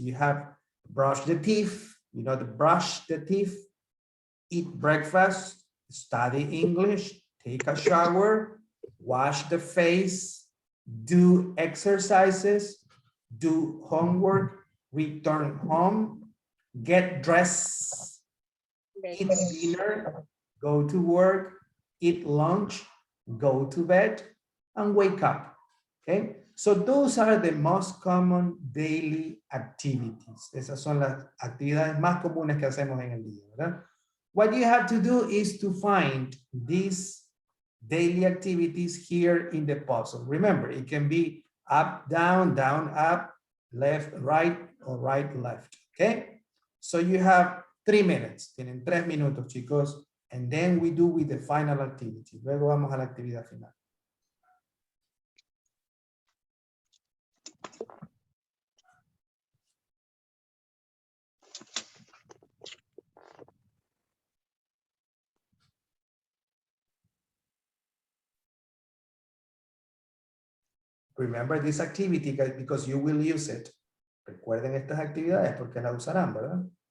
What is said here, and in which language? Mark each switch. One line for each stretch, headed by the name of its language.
English: You have brush the teeth, you know, the brush the teeth, eat breakfast, study English, take a shower, wash the face, do exercises, do homework, return home, get dressed, eat dinner, go to work, eat lunch, go to bed, and wake up. Okay, so those are the most common daily activities.
Spanish: Esas son las actividades más comunes que hacemos en el día, ¿verdad?
English: What you have to do is to find these daily activities here in the puzzle. Remember, it can be up, down, up, left, right, or right, left. Okay, so you have 3 minutes.
Spanish: Tienen 3 minutos, chicos.
English: And then we do with the final activity.
Spanish: Luego vamos a la actividad final.
English: Remember this activity guys, because you will use it.
Spanish: Recuerden estas actividades porque las usarán, ¿verdad?